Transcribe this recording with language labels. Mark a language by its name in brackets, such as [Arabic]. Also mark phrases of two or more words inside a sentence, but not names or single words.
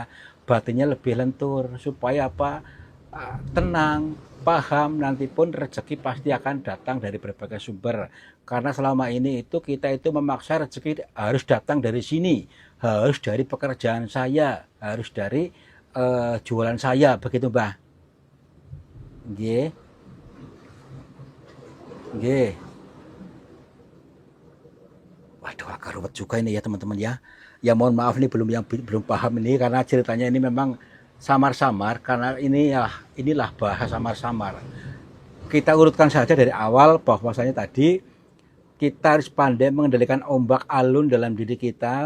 [Indonesian] Batinnya lebih lentur supaya apa? Tenang, paham, nanti pun rezeki pasti akan datang dari berbagai sumber. Karena selama ini itu kita itu memaksa rezeki harus datang dari sini, harus dari pekerjaan saya, harus dari jualan saya, begitu Mbah. [Javanese] Nggih. Nggih. [Indonesian] Waduh, agak ruwet juga ini ya teman-teman ya. Ya mohon maaf nih belum paham ini karena ceritanya ini memang samar-samar karena inilah bahasa samar-samar. Kita urutkan saja dari awal bahwasanya tadi kita harus pandai mengendalikan ombak alun dalam diri kita.